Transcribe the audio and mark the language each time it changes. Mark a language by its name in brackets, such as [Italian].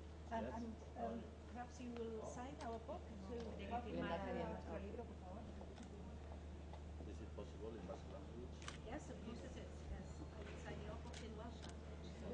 [English] And perhaps you will sign our book to [Spanish] Lehendakari, nuestro libro, por favor. [English] Is it possible in Basque language? Yes, of course it is. Yes, I will sign your book in Welsh language.